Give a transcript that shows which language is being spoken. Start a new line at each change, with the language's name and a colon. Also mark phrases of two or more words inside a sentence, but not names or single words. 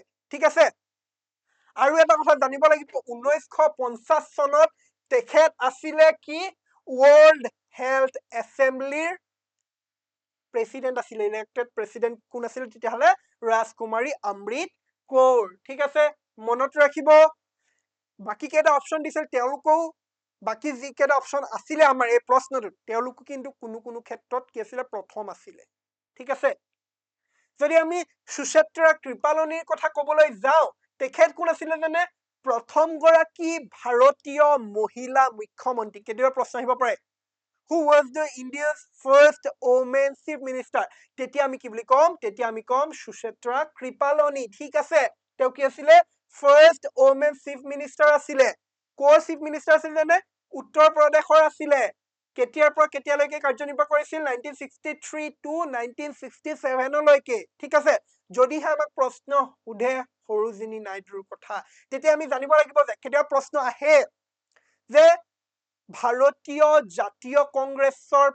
Assamese: ঠিক আছে আৰু এটা কথা জানিব লাগিব 1950 চনত তেখেত আছিলে কি ৱৰ্ল্ড হেল্থ এছেম্বলিৰ প্ৰেসিডেন্ট আছিল
English: elected president
Assamese: কোন আছিল তেতিয়াহলে ৰাজকুমাৰী অমৃত কৌৰ ঠিক আছে মনত ৰাখিব বাকি কেইটা অপচন দিছিল তেওঁলোকও বাকি যি কেইটা অপচন আছিল আমাৰ এই প্ৰশ্নটো তেওঁলোকও কিন্তু কোনো ক্ষেত্ৰত কি আছিল প্ৰথম আছিল ঠিক আছে যদি আমি সুচিত্ৰা কৃপালনীৰ কথা কবলৈ যাও তেখেত কোন আছিল জানে প্ৰথম গৰাকী ভাৰতীয় মহিলা মুখ্যমন্ত্ৰী কেতিয়াবা প্ৰশ্ন আহিব পাৰে
English: who was the India's first woman chief minister
Assamese: তেতিয়া আমি কি বুলি কম তেতিয়া আমি কম সুচিত্ৰা কৃপালনী ঠিক আছে তেওঁ কি আছিল
English: first woman chief minister
Assamese: আছিল কোৰ
English: chief minister
Assamese: আছিল জানে উত্তৰ প্ৰদেশৰ আছিল কেতিয়াৰ পৰা কেতিয়ালৈকে কাৰ্যনিৰ্বাহ কৰিছিল 1963 to 1967 লৈকে ঠিক আছে যদিহে আমাক প্ৰশ্ন উধে সৰোজিনী নাইডুৰ কথা তেতিয়া আমি জানিব লাগিব যে কেতিয়া প্ৰশ্ন আহে যে ভাৰতীয় জাতীয় কংগ্ৰেছৰ